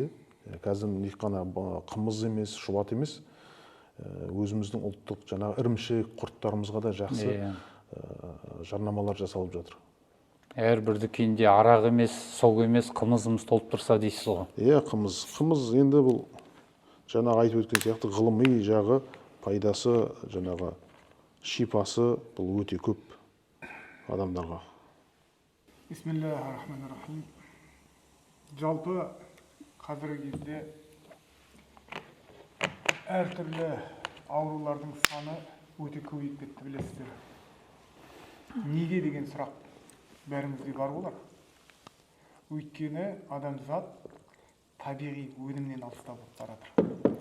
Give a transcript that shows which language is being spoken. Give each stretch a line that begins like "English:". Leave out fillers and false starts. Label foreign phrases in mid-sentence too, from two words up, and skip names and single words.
Kazakh: Қазір тек қана қымыз емес, шұбат емес, өзіміздің ұлттық жаңағы ірімшік, құрттарымызға да жақсы жарнамалар жасалып жатыр. Әрбір дүкенде арақ емес, сок емес, қымызымыз толып тұрса дейсіз ғой. Иә, қымыз енді бұл жаңағы айтып өткен сияқты ғылыми жағы, пайдасы, жаңағы шипасы бұл өте көп адамдарға.
Arabic: بسم الله الرحمن الرحيم.
Kazakh: Жалпы қазіргі кезде әртүрлі аурулардың саны өте көбейіп кетті, білесіздер. Неге деген сұрақ бәрімізге бар болар. Өйткені адамзат табиғи өнімнен алыстап бара жатыр.